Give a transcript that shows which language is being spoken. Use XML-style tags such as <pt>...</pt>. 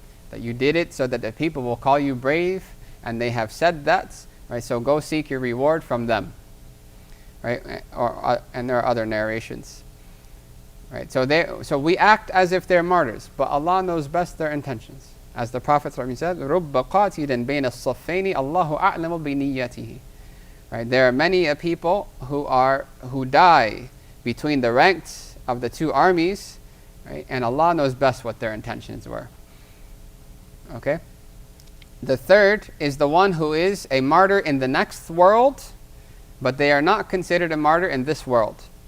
<en>That you did it so that the people will call you brave, and they have said that. Right, so go seek your reward from them. Right, and there are other narrations. Right, so we act as if they're martyrs, but Allah knows best their intentions. As the Prophet said,</en> <ar>رُبَّ قَاتِلٍ بَيْنَ الصَّفَّيْنِ اللَّهُ أَعْلَمُ بِنِيَّتِهِ.</ar> <en>Right, there are many people who die between the ranks of the two armies, right, and Allah knows best what their intentions were. Okay? The third is the one who is a martyr in the next world, but they are not considered a martyr in this world.</en>